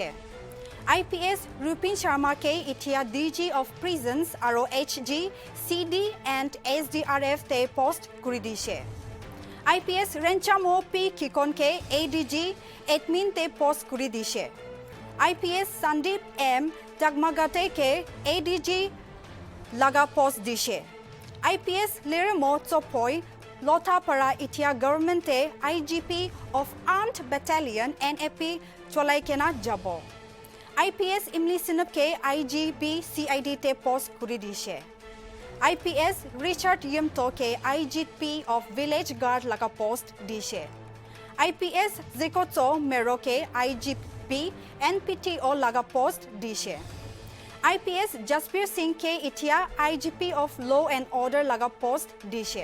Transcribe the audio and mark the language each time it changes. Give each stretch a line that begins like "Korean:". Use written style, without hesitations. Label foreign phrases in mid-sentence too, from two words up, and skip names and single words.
Naga Pidgin: IPS Rupin Sharma ke itia
English: DG of prisons
Naga Pidgin: aro
English: HG, CD and SDRF
Naga Pidgin: te post kuri dishe. IPS Renchamo P Kikon ke
English: ADG admin
Naga Pidgin: te post kuri dishe. IPS Sandeep M Dagmagate ke ADG laga post dishe. IPS Leremo Tsopoy Lota para itia government te
English: IGP of Armed Battalion NAP
Naga Pidgin: cholai kena jabo. IPS Imli Sinup ke
English: IGP CID
Naga Pidgin: te post kuri dishe. IPS Richard Yimto ke
English: IGP of Village Guard
Naga Pidgin: laga post dishe. IPS Zikotso Meroke
English: IGP NPTO
Naga Pidgin: laga post dishe. IPS Jaspir Singh ke itia
English: IGP of Law and Order
Naga Pidgin: laga post dishe.